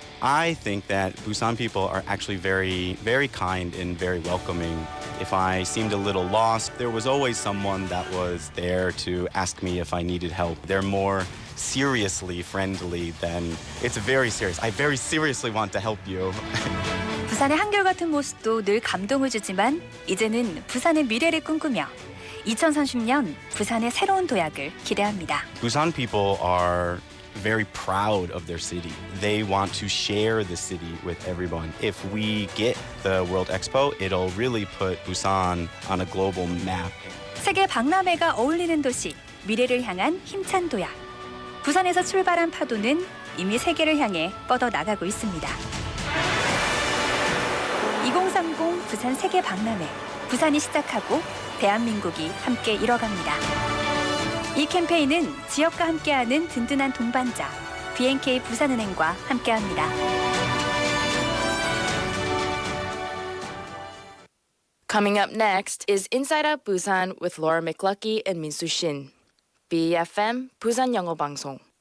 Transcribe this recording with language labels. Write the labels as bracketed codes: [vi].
[en] I think that Busan people are actually very, very kind and very welcoming. If I seemed a little lost, there was always someone that was there to ask me if I needed help. They're more seriously friendly than it's very serious. I very seriously want to help you. [ko] 부산의 한결같은 모습도 늘 감동을 주지만 이제는 부산의 미래를 꿈꾸며 2030년 부산의 새로운 도약을 기대합니다. [en] Busan people are very proud of their city. They want to share the city with everyone. If we get the World Expo, it'll really put Busan on a global map. [ko] 세계 박람회가 어울리는 도시, 미래를 향한 힘찬 도약. 부산에서 출발한 파도는 이미 세계를 향해 뻗어 나가고 있습니다. 2030 부산 세계 박람회. 부산이 시작하고 대한민국이 함께 이뤄갑니다. 이 캠페인은 지역과 함께하는 든든한 동반자 BNK 부산은행과 함께합니다. [en] Coming up next is Inside Out Busan with Laura McLucky and Minsu Shin. [ko] BEFM, 부산 영어방송.